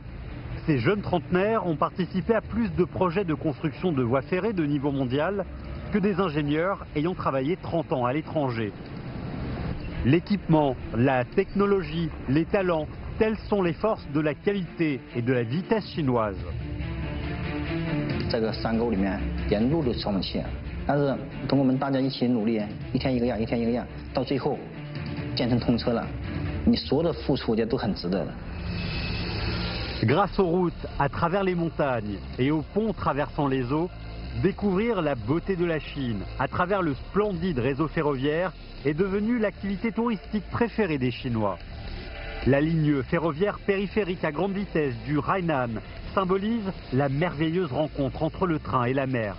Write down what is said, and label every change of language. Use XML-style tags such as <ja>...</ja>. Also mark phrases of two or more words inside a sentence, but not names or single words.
<fr>Ces jeunes trentenaires ont participé à plus de projets de construction de voies ferrées de niveau mondial que des ingénieurs ayant travaillé 30 ans à l'étranger. L'équipement, la technologie, les talents, telles sont les forces de la qualité et de la vitesse chinoise.</fr> <zh>这个山沟里面沿路都是消防器，但是通过我们大家一起努力，一天一个样，一天一个样，到最后建成通车了，你所有的付出都很值得的。</zh> <fr>Grâce aux routes à travers les montagnes et aux ponts traversant les eaux, découvrir la beauté de la Chine à travers le splendide réseau ferroviaire est devenue l'activité touristique préférée des Chinois. La ligne ferroviaire périphérique à grande vitesse du Hainan symbolise la merveilleuse rencontre entre le train et la mer.</fr>